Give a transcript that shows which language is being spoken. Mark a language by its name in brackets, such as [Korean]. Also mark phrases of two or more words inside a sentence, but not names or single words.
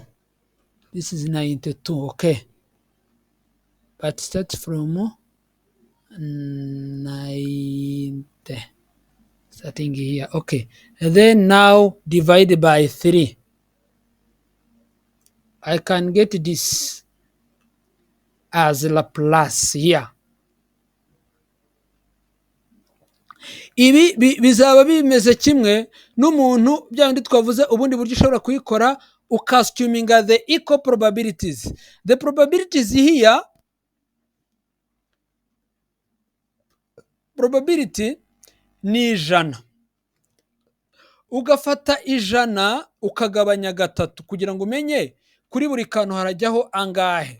[English] This is 92, okay. But start from 90. Starting here, okay. And then now divide by 3. I can get this as Laplace here. [Kinyarwanda] Ibi bizaba bimeze kimwe n'umuntu bya bindi twavuze ubundi buryo ushobora kuyikora ukastuminga [English] the equal probabilities. The probabilities here, probability ni 100. [Kinyarwanda] Ugafata 100 ukagabanya 3 kugira ngo umenye kuri buri kantu harajyaho angahe.